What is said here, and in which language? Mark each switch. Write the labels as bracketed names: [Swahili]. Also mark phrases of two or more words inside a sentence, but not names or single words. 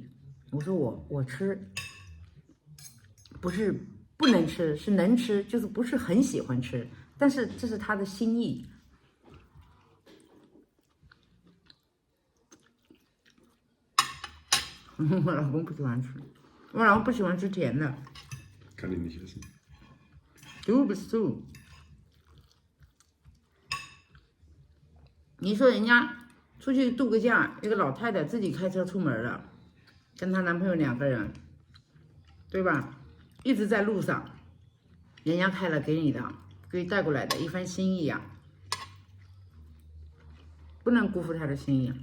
[Chinese] 我说我吃，不是不能吃，是能吃，就是不是很喜欢吃，但是这是他的心意。我老公不喜欢吃，我老公不喜欢吃甜的。 [German] Kann ich nicht essen. Du bist du。 [Chinese] 你说人家出去度个假，一个老太太自己开车出门了，跟她男朋友2个人，对吧？一直在路上，人家开了给你的，给你带过来的一番心意啊，不能辜负她的心意。